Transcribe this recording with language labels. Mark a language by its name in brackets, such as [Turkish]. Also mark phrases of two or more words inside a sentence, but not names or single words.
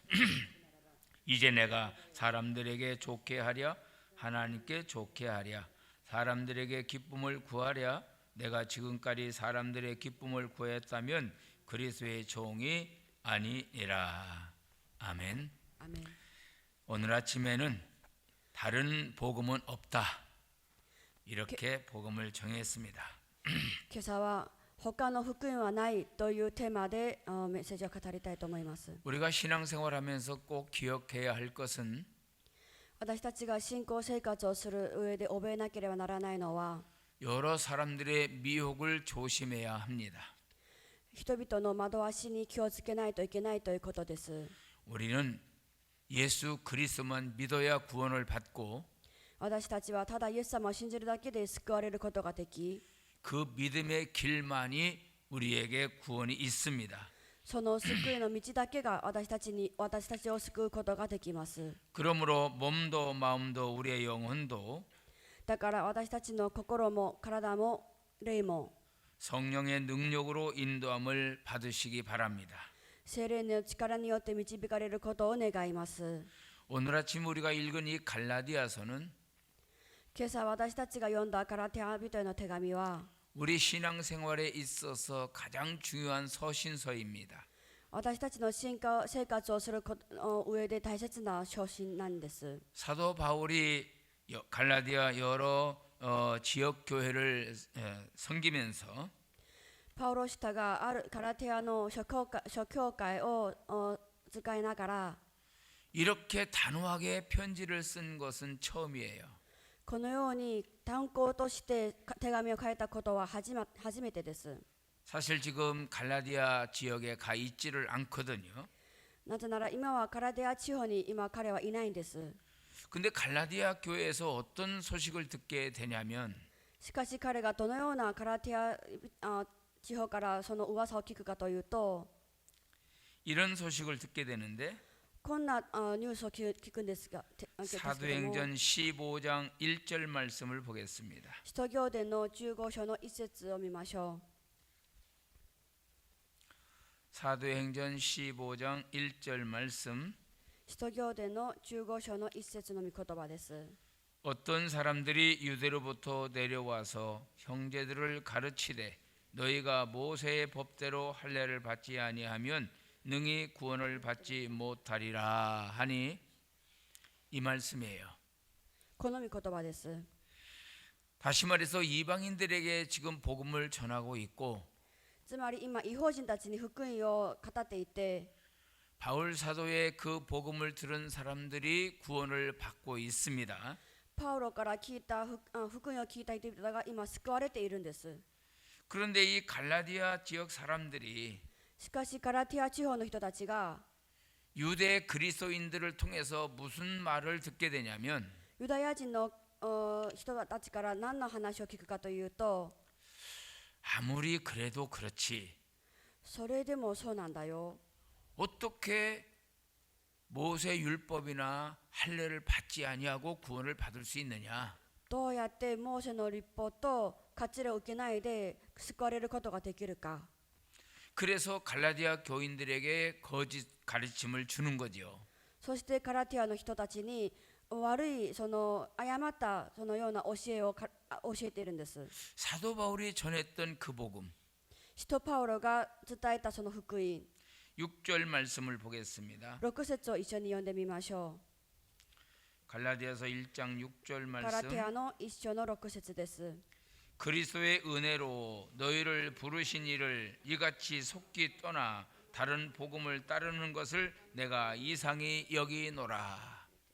[Korean] 이제 내가 사람들에게 좋게 하랴 하나님께 좋게 하랴 사람들에게 기쁨을 구하랴 내가 지금까지 사람들의 기쁨을 구했다면 그리스도의 종이 아니니라. 아멘. 아멘. 오늘 아침에는 다른 복음은 없다, 이렇게 복음을 정했습니다. [Japanese] 今朝は他の福音はないというテーマでメッセージを語りたいと思います。 [Korean] 우리가 신앙생활하면서 꼭 기억해야 할 것은 [Japanese] 私たちが信仰生活をする上で覚えなければならないのは [Korean] 여러 사람들의 미혹을 조심해야 합니다. [Japanese] 人々の惑わしに気をつけないといけないということです。 [Korean] 우리는 예수 그리스도만 믿어야 구원을 받고 [Japanese] 私たちはただイエス様を信じるだけで救われることができ、 [Korean] 그 믿음의 길만이 우리에게 구원이 있습니다. [Japanese] その救いの道だけが私たちを救うことができます。 [Korean] 그러므로 몸도 마음도 우리의 영혼도 [Japanese] だから私たちの心も体も霊も [Korean] 성령의 능력으로 인도함을 받으시기 바랍니다. [Japanese] 聖霊の力によって導かれることを願います。 [Korean] 오늘 아침 우리가 읽은 이 갈라디아서는 [Japanese] 今朝私たちが読んだガラテヤ人への手紙は [Korean] 우리 신앙생활에 있어서 가장 중요한 서신서입니다. [Japanese] 私たちの信仰生活をする上で大切な書信なんです。 [Korean] 사도 바울이 갈라디아 여러 지역 교회를 섬기면서 [Japanese] パウロ使徒があるガラテヤの諸教会を使いながら [Korean] 이렇게 단호하게 편지를 쓴 것은 처음이에요. [Japanese] このように単行として手紙を書いたことは初めてです。 [Korean] 사실 지금 갈라디아 지역에 가 있지를 않거든요. [Japanese] なぜなら今はガラテヤ地方に今彼はいないんです。 [Korean] 근데 갈라디아 교회에서 어떤 소식을 듣게 되냐면 [Japanese] しかし彼がどのようなガラテヤ地方からその噂を聞くかというと [Korean] 이런 소식을 듣게 되는데 [Japanese] こんなニュースを聞くんですが、 [Korean] 사도행전 15장 1절 말씀을 보겠습니다. [Japanese] 使徒行伝の15章の一節を見ましょう。 [Korean] 사도행전 15장 1절 말씀. [Japanese] 使徒行伝の15章の一節の御言葉です。 [Korean] 어떤 사람들이 유대로부터 내려와서 형제들을 가르치되 너희가 모세의 법대로 할례를 받지 아니하면 능히 구원을 받지 못하리라 하니 이 말씀이에요. [Japanese] この御言葉です。 [Korean] 다시 말해서 이방인들에게 지금 복음을 전하고 있고 [Japanese] つまり今異邦人たちに福音を語っていて [Korean] 바울 사도의 그 복음을 들은 사람들이 구원을 받고 있습니다. [Japanese] パウロから聞いた福音を聞いた人々が今救われているんです。 [Korean] 그런데 이 갈라디아 지역 사람들이 [Japanese] しかしガラテヤ地方の人たちが [Korean] 유대 그리스도인들을 통해서 무슨 말을 듣게 되냐면 [Japanese] ユダヤ人の人たちから何の話を聞くかというと [Korean] 아무리 그래도 그렇지 [Japanese] それでもそうなんだよ。 [Korean] 어떻게 모세 율법이나 할례를 받지 아니하고 구원을 받을 수 있느냐? [Japanese] どうやってモーセの律法と割礼を受けないで救われることができるか。 [Korean] 그래서 갈라디아 교인들에게 거짓 가르침을 주는 거지요. [Japanese] そしてカラティアの人たちに悪いその誤ったそのような教えを教えているんです。 [Korean] 사도 바울이 전했던 그 복음. [Japanese] 使徒パウロが伝えたその福音 [Korean] 6절 말씀을 보겠습니다. [Japanese] 6 節を一緒に読んでみましょ [Korean] 갈라디아서 1장 6절 [Japanese] う。ガラテ [Korean] 말씀. [Japanese] ィアの一章の6節です。 [Korean] 그리스도의 은혜로 너희를 부르신 이를 이같이 속기 떠나 다른 복음을 따르는 것을 내가 이상히 여기노라.